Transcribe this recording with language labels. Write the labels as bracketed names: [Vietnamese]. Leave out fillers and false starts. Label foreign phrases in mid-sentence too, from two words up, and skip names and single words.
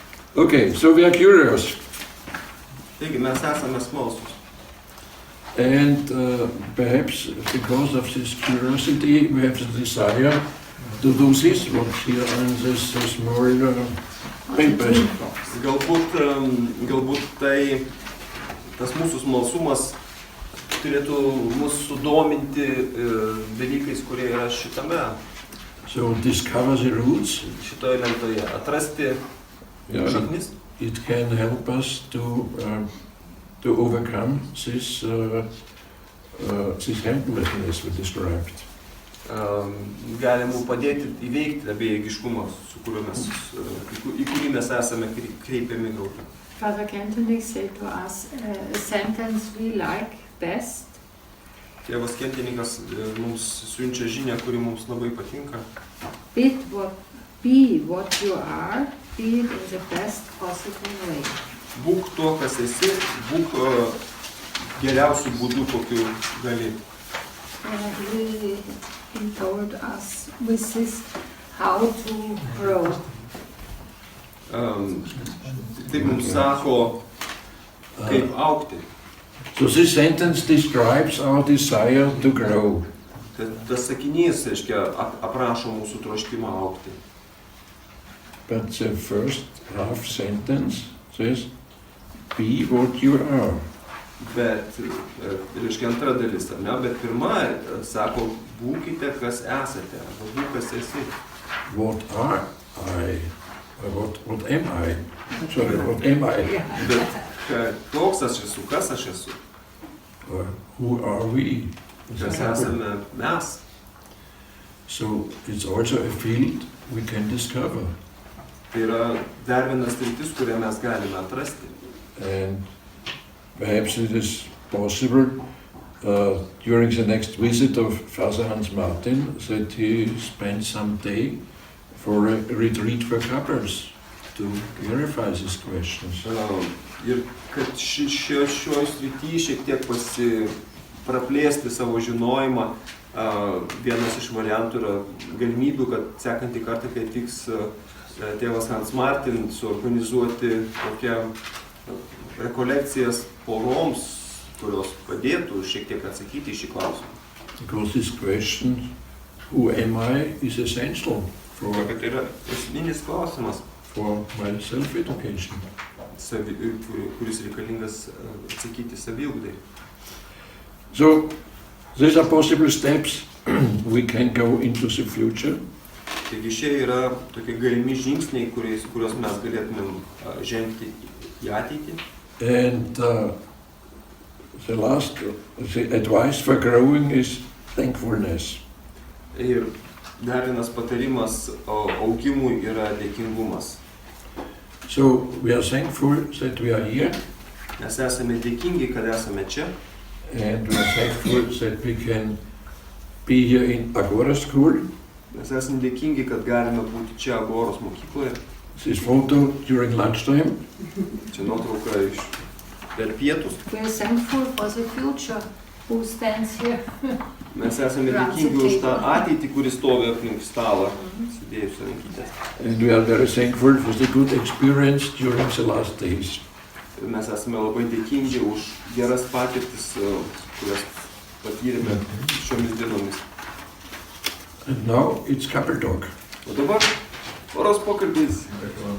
[English] Okay, so we are curious, [Lithuanian] Taigi mes esame smalsus. [English] and perhaps because of this curiosity, we have the desire to do this, what here on this small papers. [Lithuanian] Galbūt tai tas mūsų smalsumas turėtų mus sudominti dalykais, kurie yra šitame, [English] So discover the roots. [Lithuanian] šitoje lentoje. Atrasti [English] Yeah, [Lithuanian] šaknis. [English] it can help us to overcome this helplessness we described. [Lithuanian] Gali mums padėti įveikti tą bejėgiškumą, į kurį mes esame kreipiami galbūt. [English] Father Kentenich said to us a sentence we like best. [Lithuanian] Tėvas Kentenikas mums siunčia žinią, kuri mums labai patinka. [English] Be what you are, be it in the best possible way. [Lithuanian] Būk to, kas esi, būk geriausių būdų, kokiu gali. [English] He told us with this how to grow. [Lithuanian] Taip mums sako, kaip augti. [English] So this sentence describes our desire to grow. [Lithuanian] Tas sakinys, reiškia, aprašo mūsų troškimą augti. [English] But the first half sentence says, be what you are. [Lithuanian] Bet, reiškia, antra dalis, ar ne? Bet pirma, sako, būkite, kas esate, arba būk, kas esi. [English] What are I? Or what am I? Sorry, what am I? [Lithuanian] Bet koks aš esu, kas aš esu, [English] Or who are we? [Lithuanian] kas esame mes. [English] So it's also a field we can discover. [Lithuanian] Tai yra dar vienas sritis, kurią mes galime atrasti. [English] And perhaps it is possible during the next visit of Father Hans Martin that he spends some day for a retreat for couples to clarify these questions. [Lithuanian] Ir kad šioj srity šiek tiek praplėsti savo žinojimą, vienas iš variantų yra galimybių, kad sekantį kartą, kai atvyks tėvas Hans Martin, suorganizuoti tokią rekolekcijas poroms, kurios padėtų šiek tiek atsakyti į šį klausimą. [English] Because this question, who am I, is essential for [Lithuanian] Tai yra esminis klausimas, [English] my self-education. [Lithuanian] kuris reikalingas atsakyti saviugdai. [English] So these are possible steps we can go into the future. [Lithuanian] Taigi šie yra tokie galimi žingsniai, kuriuos mes galėtumėm žengti į ateitį. [English] And the advice for growing is thankfulness. [Lithuanian] Ir dar vienas patarimas augimui yra dėkingumas. [English] So we are thankful that we are here, [Lithuanian] Mes esame dėkingi, kad esame čia. [English] and we are thankful that we can be here in Agora School. [Lithuanian] Mes esame dėkingi, kad galime būti čia Agoros mokykloje. [English] This photo during lunchtime. [Lithuanian] Čia nuotrauka iš per pietus. [English] We are thankful for the future who stands here. [Lithuanian] Mes esame dėkingi už tą ateitį, kuris stovi aplink stalą, sėdėjus rankytės. [English] And we are very thankful for the good experience during the last days. [Lithuanian] Mes esame labai dėkingi už geras patirtis, kurias patyrėme šiomis dienomis. [English] And now it's couple talk. [Lithuanian] O dabar poros pokalbis.